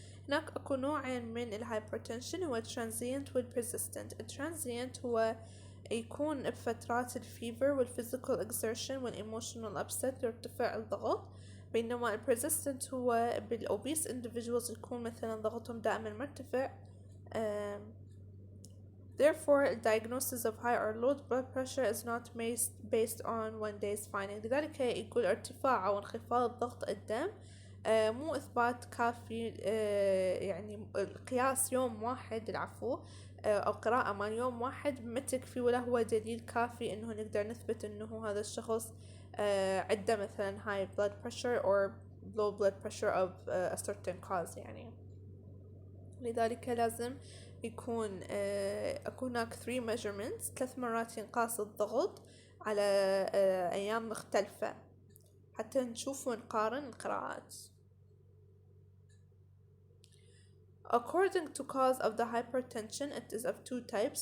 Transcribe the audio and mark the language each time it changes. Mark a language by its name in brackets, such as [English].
[Arabic] هناك أكو نوعين من الهايبرتنشن، هو transient والpersistent. الترانزيانت هو يكون بفترات الفيفر والفيزيكال اكسرشن والايموشنال upset يرتفع الضغط، بينما البرزيستنت هو بالأوبيس individuals يكون مثلا ضغطهم دائما مرتفع. [English] Therefore, the diagnosis of high or low blood pressure is not based on one day's finding. [Arabic] لذلك يقول ارتفاع أو انخفاض ضغط الدم مو إثبات كافي، يعني قياس يوم واحد العفو أو قراءة مال يوم واحد ما تكفي، ولا هو دليل كافي إنه نقدر نثبت إنه هذا الشخص عنده مثلا [English] high blood pressure or low blood pressure of a certain cause [Arabic] يعني. لذلك لازم يكون أكو هناك 3 measurements، 3 مرات ينقاس الضغط على أيام مختلفة حتى نشوف ونقارن القراءات. [English] According to cause of the hypertension it is of 2 types.